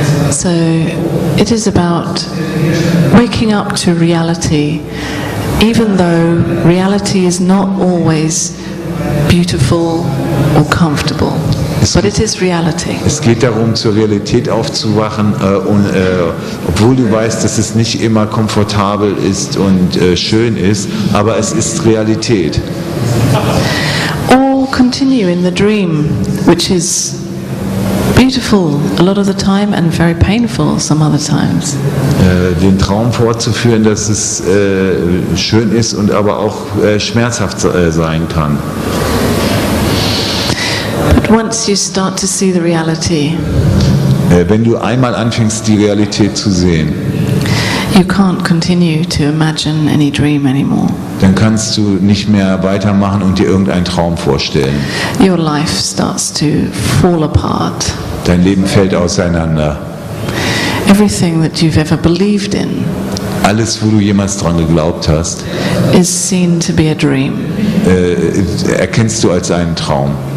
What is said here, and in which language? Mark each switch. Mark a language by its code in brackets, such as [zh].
[en] So it is about waking up to reality, even though reality is not always beautiful or comfortable. But it is reality. [de] Es geht darum, zur Realität aufzuwachen, obwohl du weißt, dass es nicht immer komfortabel ist und schön ist, aber es ist Realität. [en] Or continue in the dream, which is beautiful a lot of the time and very painful some other times. [de] Den Traum fortzuführen, dass es schön ist und aber auch schmerzhaft sein kann. [en] But once you start to see the reality, [de] wenn du einmal anfängst, die Realität zu sehen, [en] you can't continue to imagine any dream anymore. [de] dann kannst du nicht mehr weitermachen und dir irgendeinen Traum vorstellen. [en] Your life starts to fall apart. [de] Dein Leben fällt auseinander. [en] Everything that you've ever believed in [de] Alles, wo du jemals dran geglaubt hast, [en] is seen to be a dream. [de] Erkennst du als einen Traum.